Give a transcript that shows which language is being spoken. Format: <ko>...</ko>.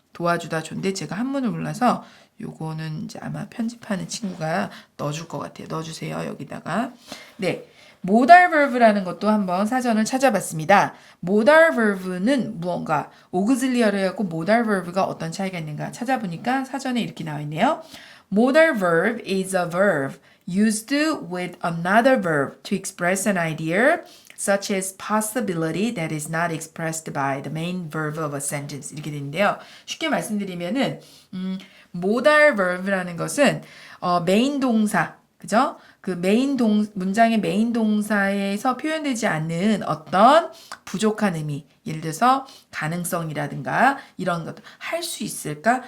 <ko>도와주다 조인데 제가 한문을 몰라서 요거는 이제 아마 편집하는 친구가 넣어줄 것 같아요. 넣어주세요. 여기다가. 네. modal verb라는 것도 한번 사전을 찾아봤습니다. modal verb는 무언가, auxiliary하고 modal verb가 어떤 차이가 있는가 찾아보니까 사전에 이렇게 나와 있네요.</ko> <en>Modal verb is a verb used with another verb to express an idea such as possibility that is not expressed by the main verb of a sentence.</en> <ko>이렇게 되는데요. 쉽게 말씀드리면은 modal verb라는 것은 메인 동사, 그죠? 그 문장의 메인 동사에서 표현되지 않는 어떤 부족한 의미, 예를 들어서 가능성이라든가 이런 것들 할 수 있을까?</ko>